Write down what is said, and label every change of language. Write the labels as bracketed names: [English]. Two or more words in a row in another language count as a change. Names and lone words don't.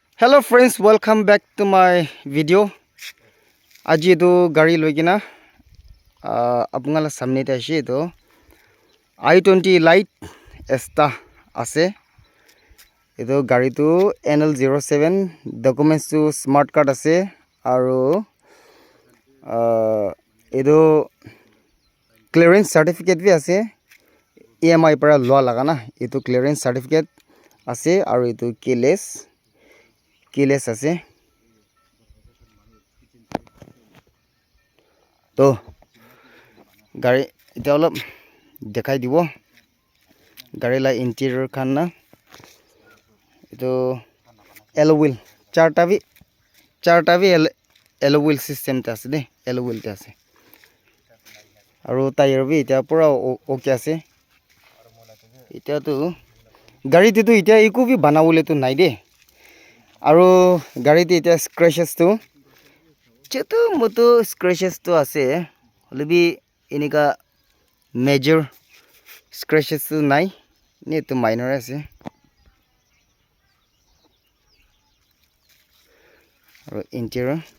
[English] Hello friends, welcome back to my video. [Naga Pidgin] Aji to gari logina apungala samne te ashi to i20 Lite esta ase. Edo gari to NL07 documents to [English] smart card [Naga Pidgin] ase aro edo [English] clearance certificate [Naga Pidgin] vi ase. EMI para loa laga na eto [English] clearance certificate [Naga Pidgin] ase aro eto keyless ase. To gari eta olop dekhai dibo gari la interior khan na eto [English] alloy wheel [Naga Pidgin] charta vi alloy [English] wheel system [Naga Pidgin] ta ase de [English] alloy wheel [Naga Pidgin] ta ase aro tire vi eta pura okay ase eta to gari te to eta eku vi banabole to nai de aro gari te eta scratches to choto moto scratches to ase holebi enika [English] major scratches [Naga Pidgin] to nai ne to minor ase aro interior